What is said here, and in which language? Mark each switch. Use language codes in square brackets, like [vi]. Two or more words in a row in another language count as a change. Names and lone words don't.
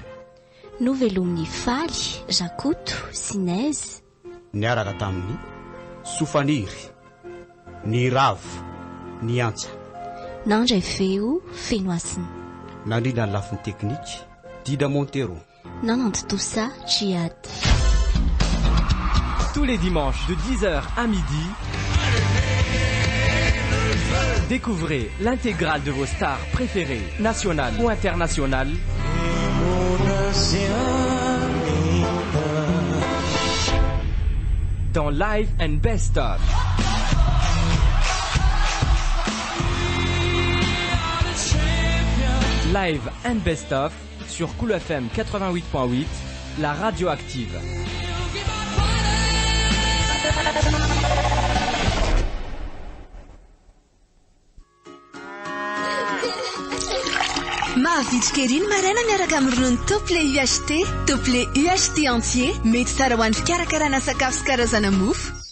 [mg] novelomin'ny faly Jakoto Sinez niaraka tamin'ny Sofaniry ny ravo ny antsa nandray feo Fenoasina nandrina ny lafiny teknika Dida Montero Nanantotosa Chiad. [fr] Tous les dimanches de 10h à midi, découvrez l'intégrale de vos stars préférées, nationales ou internationales, dans Live and Best Of. Live and Best Of sur Cool FM 88.8, la radio active. [mg] Mahavitrika ery ny maraina miaraka amin'ny ronono Toplé UHT. Toplé UHT entier mety tsara ho an'ny fikarakarana sakafo sy karazana mofo.